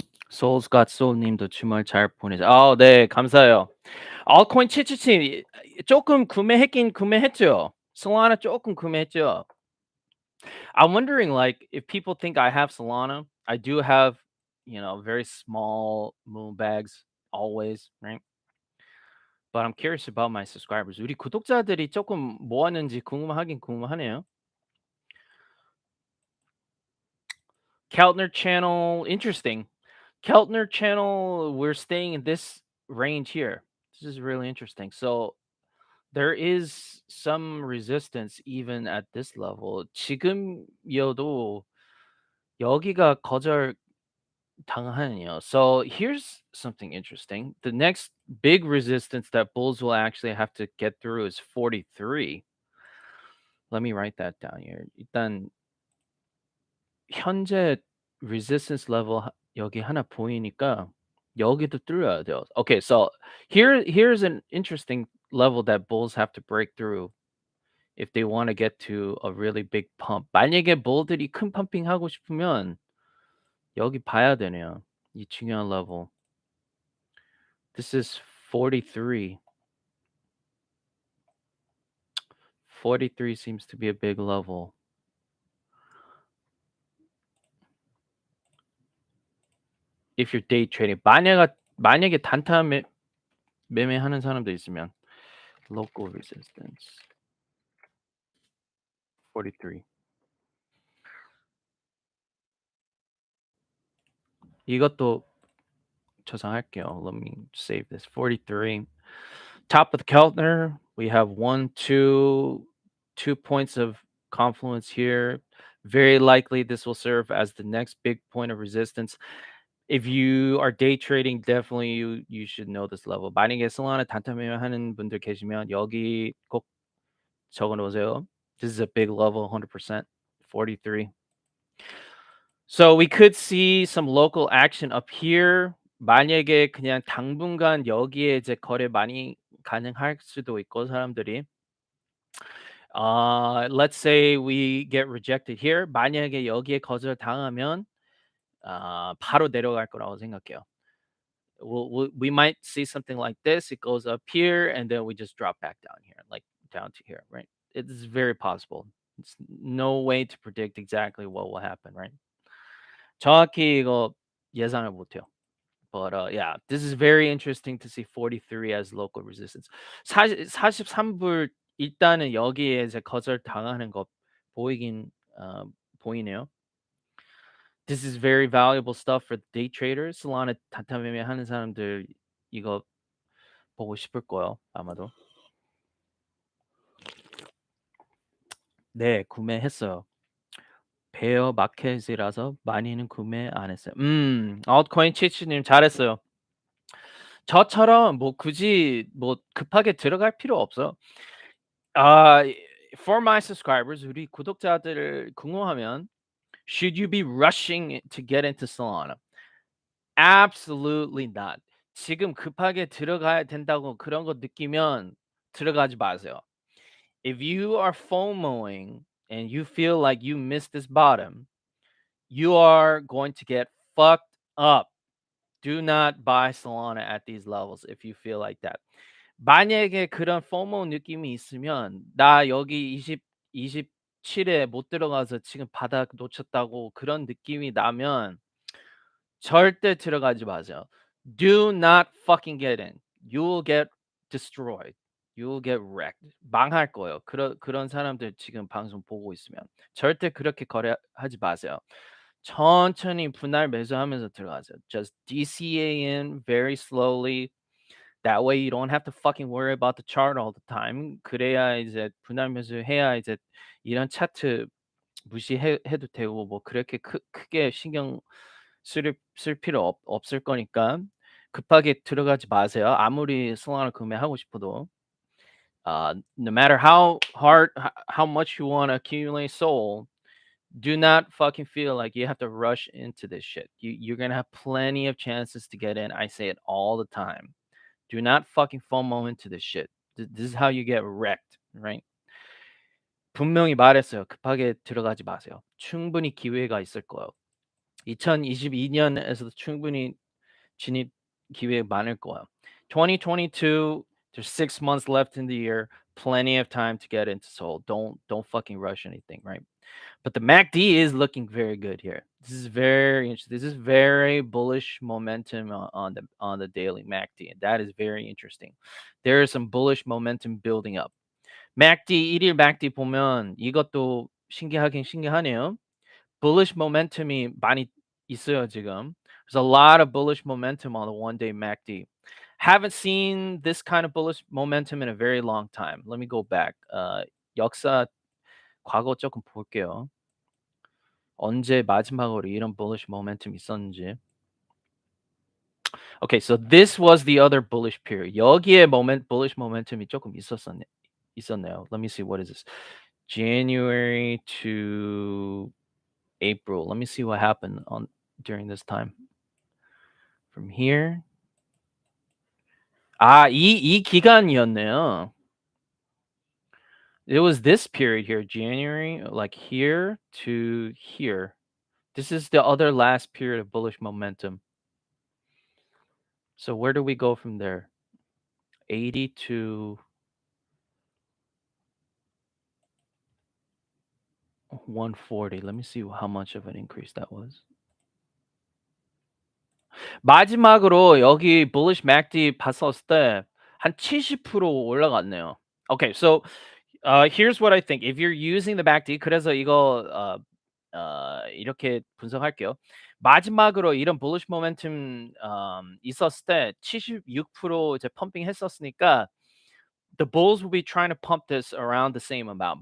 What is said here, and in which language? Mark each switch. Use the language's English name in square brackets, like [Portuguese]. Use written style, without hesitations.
[Korean] Seoul'sGotSOL 님도 주말 잘 보내자. 네, 감사해요. altcoin 777 조금 구매했긴 구매했죠. Solana 조금 구매했죠. [English] I'm wondering, like, if people think I have Solana. I do have, very small moon bags always, right? But I'm curious about my subscribers. [Korean] 우리 구독자들이 조금 뭐 하는지 궁금하긴 궁금하네요. [English] Keltner channel, interesting. Keltner channel, we're staying in this range here. This is really interesting. So there is some resistance even at this level. [Korean] 지금여도 여기가 거절 당하네요. [English] So here's something interesting. The next big resistance that bulls will actually have to get through is 43. Let me write that down here. [Korean] 일단 현재 resistance level 여기 하나 보이니까 여기도 뚫려야 돼요. [English] Okay, so here's an interesting level that bulls have to break through if they want to get to a really big pump. [Korean] 만약에 bull들이 큰 펌핑 하고 싶으면 여기 봐야 되네요. 이 중요한 level. [English] This is 43. 43 seems to be a big level. If you're day trading. [Korean] 만약에 단타 매매하는 사람도 있으면 local resistance 43. 이것도 저장할게요. [English] Let me save this. 43. Top of the Keltner, we have 2 points of confluence here. Very likely this will serve as the next big point of resistance. If you are day trading, definitely you should know this level. [Korean] 만약에 솔라나 단타 매매하는 분들 계시면 여기 꼭 적어 놓으세요. [English] This is a big level, 100%. 43. So we could see some local action up here. [Korean] 만약에 그냥 당분간 여기에 이제 거래 많이 가능할 수도 있고 사람들이. [English] Let's say we get rejected here. [Korean] 만약에 여기에 거절당하면 바로 내려갈 거라고 생각해요. [English] We might see something like this. It goes up here and then we just drop back down here, like down to here, right? It's very possible. It's no way to predict exactly what will happen, right? [Korean] 정확히 이거 예상을 못해요. [English] But yeah, this is very interesting to see 43 as local resistance. [Korean] 43불 일단은 여기에 이제 거절당하는 거 보이긴 보이네요. [English] This is very valuable stuff for day traders. [Korean] 솔라나 단타 매매하는 사람들 이거 보고 싶을 거예요, 아마도. 네, 구매했어요. 베어 마켓이라서 많이는 구매 안 했어요. altcoin 치치님 잘했어요. 저처럼 뭐 굳이 뭐 급하게 들어갈 필요 없어요. [English] 아, for my subscribers, [Korean] 우리 구독자들을 궁금하면 [English] should you be rushing to get into Solana? Absolutely not. [Korean] 지금 급하게 들어가야 된다고 그런 거 느끼면 들어가지 마세요. [English] If you are FOMOing and you feel like you missed this bottom, you are going to get fucked up. Do not buy Solana at these levels if you feel like that. [Korean] 만약에 그런 FOMO 느낌이 있으면 나 여기 27에 못 들어가서 지금 바닥 놓쳤다고 그런 느낌이 나면 절대 들어가지 마세요. [English] Do not fucking get in. You will get destroyed. You will get wrecked. [Korean] 망할 거예요. 그런 사람들 지금 방송 보고 있으면 절대 그렇게 거래하지 마세요. 천천히 분할 매수하면서 들어가세요. [English] Just DCA in very slowly. That way you don't have to fucking worry about the chart all the time. [Korean] 그래야 이제 분할 매수해야 이제 이런 차트 무시해도 되고 뭐 그렇게 크게 신경 쓸 필요 없을 거니까 급하게 들어가지 마세요. 아무리 솔라나 구매하고 싶어도. [English] No matter how hard, how much you want to accumulate soul, do not fucking feel like you have to rush into this shit. You're gonna have plenty of chances to get in. I say it all the time. Do not fucking FOMO into this shit. This is how you get wrecked, right? [Korean] 분명히 말했어요. 급하게 들어가지 마세요. 충분히 기회가 있을 거예요. 2022년에서도 충분히 진입 기회 많을 거예요. [English] 2022, there's 6 months left in the year, plenty of time to get into Soul. Don't fucking rush anything, right? But the MACD is looking very good here. This is very interesting. This is very bullish momentum on the daily MACD, and that is very interesting. There is some bullish momentum building up. [Korean] MACD 1일 MACD 보면 이것도 신기하긴 신기하네요. Bullish momentum이 많이 있어요 지금. [English] There's a lot of bullish momentum on the one-day MACD. Haven't seen this kind of bullish momentum in a very long time. Let me go back. [Korean] 역사 과거 조금 볼게요. 언제 마지막으로 이런 bullish momentum 있었는지. [English] Okay, so this was the other bullish period. [Korean] 여기에 bullish momentum이 조금 있었네요. [English] Let me see, what is this? January to April. Let me see what happened during this time from here. [Korean] 이 기간이었네요. [English] It was this period here, January, like here to here. This is the other last period of bullish momentum. So where do we go from there? 80 to 140. Let me see how much of an increase that was. [Korean] 마지막으로 여기 bullish MACD 봤었을 때 한 70% 올라갔네요. [English] Okay, so here's what I think. If you're using the MACD, [Korean] 그래서 이거 이렇게 분석할게요. 마지막으로 이런 bullish momentum 있었을 때 76% 이제 펌핑 했었으니까 [English] the bulls will be trying to pump this around the same amount.